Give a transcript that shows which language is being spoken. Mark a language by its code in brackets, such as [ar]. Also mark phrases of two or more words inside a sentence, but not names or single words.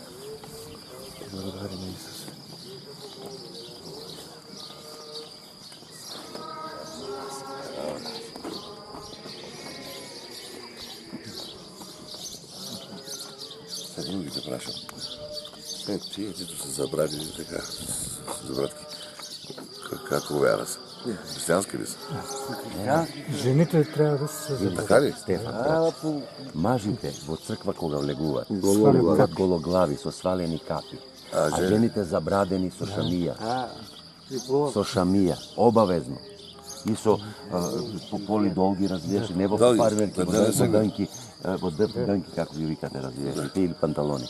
[bg] Благодарим Исусе. [mk] Сега другите прашам. Тие, [bg] които са забрали така, за братки, како вяра са? Християнски ли са? Жените трябва да се Така ли? [mk] Стефан, мажите во црква кога влегуваат, гологлави со свалени капи, а жените забрадени со шамија. Со шамија, обавезно. И со поли долги, разбираш, не во парвелки, во дънки, како ги викате, разбираш, или панталони.